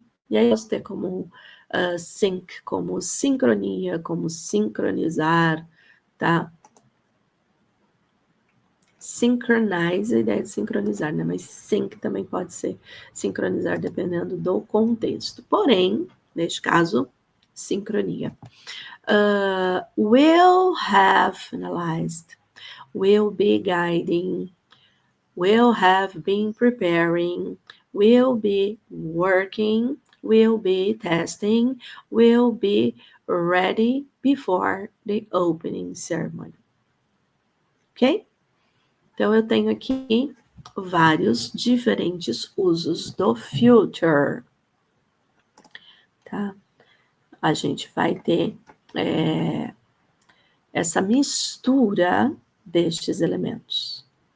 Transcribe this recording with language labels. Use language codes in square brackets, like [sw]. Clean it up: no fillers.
[pt] E aí, eu posso ter como sync, como sincronia, como sincronizar, tá? Synchronize, a ideia de sincronizar, né? Mas sync também pode ser sincronizar, dependendo do contexto. Porém, neste caso, sincronia. [en] Will have finalized, will be guiding, will have been preparing, will be working, will be testing, will be ready before the opening ceremony. Ok? [pt] Então, eu tenho aqui vários diferentes usos do future. Tá? A gente vai ter essa mistura destes elementos.